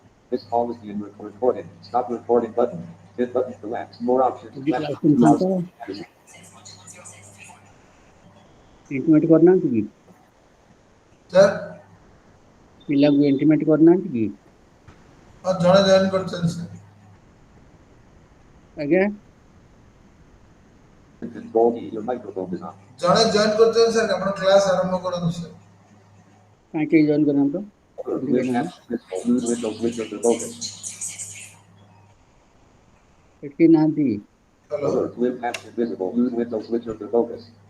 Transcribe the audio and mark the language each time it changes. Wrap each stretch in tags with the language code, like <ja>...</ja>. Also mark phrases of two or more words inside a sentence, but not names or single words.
<en>This call is being recorded. Stop recording button. Hit button to lapse. More options.</en> <or>ଯଦି</or> <en>Lapse.</en> <or>କ୍ଲାସ୍ କରିଥାନ୍ତ ଇଣ୍ଟିମେଟ୍ କରିନାହାନ୍ତି କି ସାର୍ ପିଲାଙ୍କୁ ଇଣ୍ଟିମେଟ୍ କରିନାହାନ୍ତି କି ଜଣେ ଜଏନ୍ କରିଛନ୍ତି ସାର୍। ଆଜ୍ଞା</or> <en>Baldy, your microphone is on.</en> <or>ଜଣେ ଜଏନ୍ କରିଛନ୍ତି ସାର୍, ଆପଣ କ୍ଲାସ୍ ଆରମ୍ଭ କରନ୍ତୁ ସାର୍। କାହିଁ କେହି ଜଏନ୍ କରିନାହାନ୍ତି ତ ଏଠି କେହି</or> <en>With</en> <or>ନାହାନ୍ତି</or> <en>apps visible. Use Windows to focus.</en> <or>ଏଠି କେହି ନାହାନ୍ତି ହ୍ୟାଲୋ</or> <en>Alert. With apps invisible. Use Windows switcher to focus.</en>